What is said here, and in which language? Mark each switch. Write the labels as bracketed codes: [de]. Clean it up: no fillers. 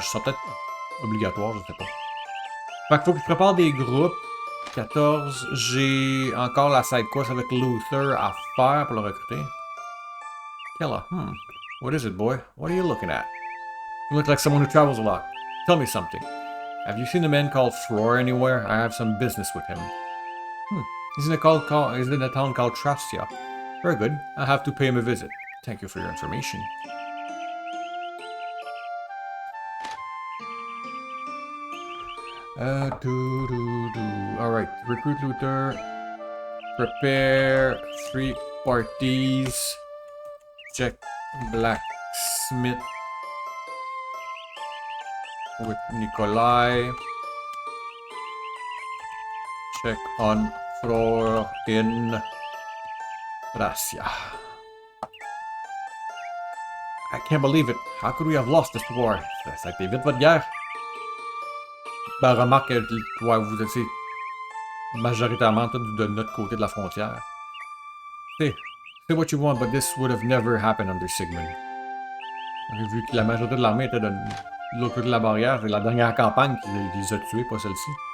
[fr] Je sens peut-être obligatoire, je sais pas. Fait qu'il faut que je prépare des groupes. 14. J'ai encore la side quest avec Luther à faire pour le recruter. [en] Killa, What is it, boy? What are you looking at? You look like someone who travels a lot. Tell me something. Have you seen a man called Fror anywhere? I have some business with him. He's in a town called Trastia. Very good. I'll have to pay him a visit. Thank you for your information. Alright, recruit looter. Prepare 3 parties. Check blacksmith with Nikolai. Check on floor in Russia. I can't believe it. How could we have lost this war? [fr] Ça a été vite votre guerre. Ben, remarque, ouais, vous étiez majoritairement tous de notre côté de la frontière. [en] Say what you want, but this would have never happened under Sigmund. [fr] Vu que la majorité de l'armée était de l'autre côté de la barrière, c'est la dernière campagne qui les a tués, pas celle-ci.